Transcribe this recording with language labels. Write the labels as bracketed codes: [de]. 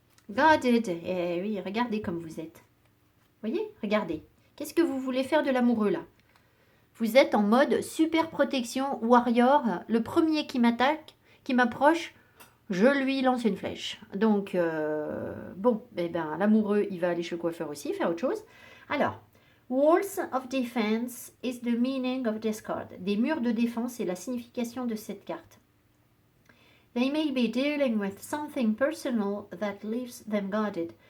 [fr] Guarded. Eh oui, regardez comme vous êtes. Voyez? Regardez. Qu'est-ce que vous voulez faire de l'amoureux, là? Vous êtes en mode super protection, warrior. Le premier qui m'attaque, qui m'approche, je lui lance une flèche. Donc, bon, eh ben, l'amoureux, il va aller chez le coiffeur aussi, faire autre chose. Alors... [en] Walls of defense is the meaning of discard. [fr] Des murs de défense, c'est la signification de cette carte. [en] They may be dealing with something personal that leaves them guarded.